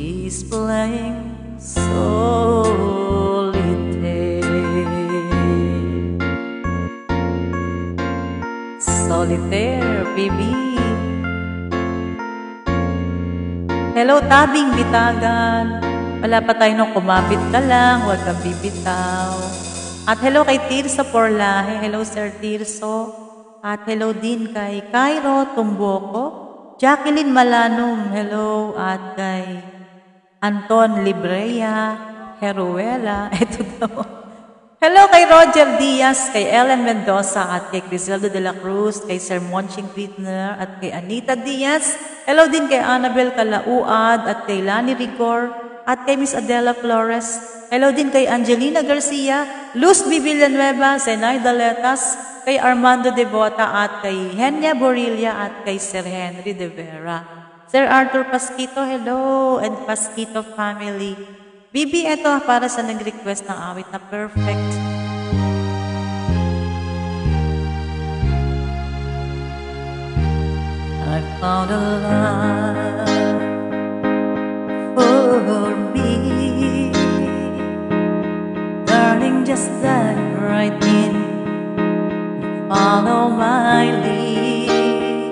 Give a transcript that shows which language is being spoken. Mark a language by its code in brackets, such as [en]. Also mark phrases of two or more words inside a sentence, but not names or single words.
[en] is playing solitaire. Solitaire, baby. [tl] Hello, tabing bitagan. Wala pa tayo nung kumapit ka lang, huwag kang bibitaw. At hello kay Tirso Porlahe. Hello, Sir Tirso. At hello din kay Cairo Tumboko, Jacqueline Malanum. Hello. At kay Anton Librea Heruela. Ito daw. Hello kay Roger Diaz, kay Ellen Mendoza, at kay Criseldo de la Cruz, kay Sir Monching Whitner, at kay Anita Diaz. Hello din kay Annabel Calauad, at kay Lani Rigor, at kay Miss Adela Flores. Hello din kay Angelina Garcia, Luz B. Villanueva, Zenaida Letas, kay Armando Devota, at kay Henya Borilla, at kay Sir Henry De Vera. [en] Sir Arthur Pasquito, hello, and Pasquito family. [tl] Bibi, eto para sa nag-request ng awit na Perfect. [en] I found a love for me, darling, just dive right in, follow my lead.